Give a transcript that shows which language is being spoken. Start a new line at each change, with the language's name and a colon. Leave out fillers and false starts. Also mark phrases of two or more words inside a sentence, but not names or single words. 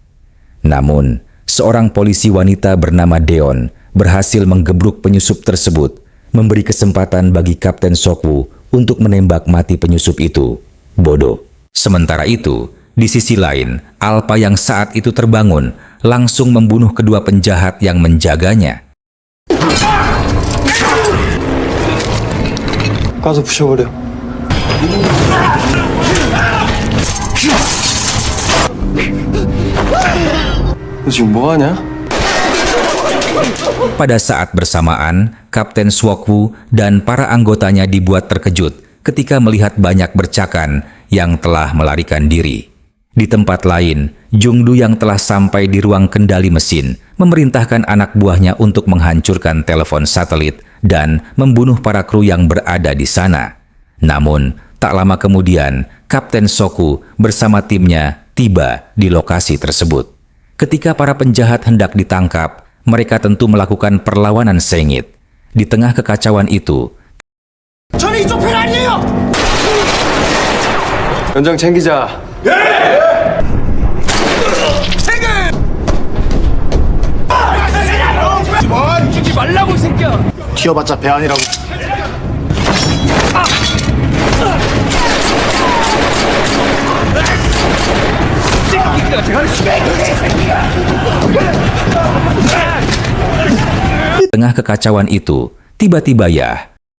Indonesian: Namun, seorang polisi wanita bernama Daeyeon berhasil menggebruk penyusup tersebut, memberi kesempatan bagi Kapten Sokwu untuk menembak mati penyusup itu. Bodoh. Sementara itu, di sisi lain, Alpa yang saat itu terbangun langsung membunuh kedua penjahat yang menjaganya.
Korean: 가서 부셔버려. 너 지금 뭐하냐?
Indonesian: Pada saat bersamaan, Kapten Sokwu dan para anggotanya dibuat terkejut ketika melihat banyak bercakan yang telah melarikan diri. Di tempat lain, Jungdu yang telah sampai di ruang kendali mesin memerintahkan anak buahnya untuk menghancurkan telepon satelit dan membunuh para kru yang berada di sana. Namun, tak lama kemudian, Kapten Sokwu bersama timnya tiba di lokasi tersebut. Ketika para penjahat hendak ditangkap, mereka tentu melakukan perlawanan sengit. Di tengah kekacauan itu,
Korean: 연장 챙기자. 튀어봤자 배 아니라고.
Indonesian: di tengah kekacauan itu, tiba-tiba ya,